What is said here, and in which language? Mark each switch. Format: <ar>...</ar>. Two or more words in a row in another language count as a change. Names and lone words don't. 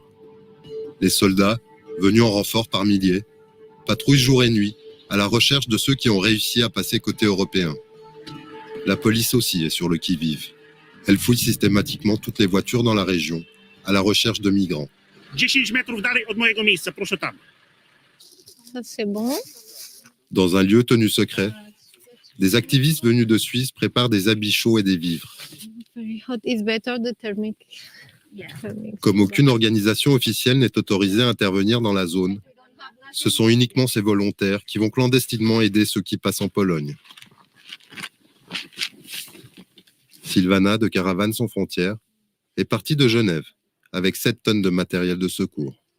<fr>Les soldats, venus en renfort par milliers, patrouillent jour et nuit à la recherche de ceux qui ont réussi à passer côté européen. La police aussi est sur le qui-vive. Elle fouille systématiquement toutes les voitures dans la région à la recherche de migrants.</fr> <pl>10 metrów dalej od mojego miejsca, proszę tam.</pl> <fr>Ça, c'est bon. Dans un lieu tenu secret, des activistes venus de Suisse préparent des habits chauds et des vivres.</fr> <en>Very hot is better the thermic.</en> <fr>Comme aucune organisation officielle n'est autorisée à intervenir dans la zone, ce sont uniquement ces volontaires qui vont clandestinement aider ceux qui passent en Pologne. Sylvana de Caravane sans frontières est partie de Genève avec 7 tonnes de matériel de secours.</fr>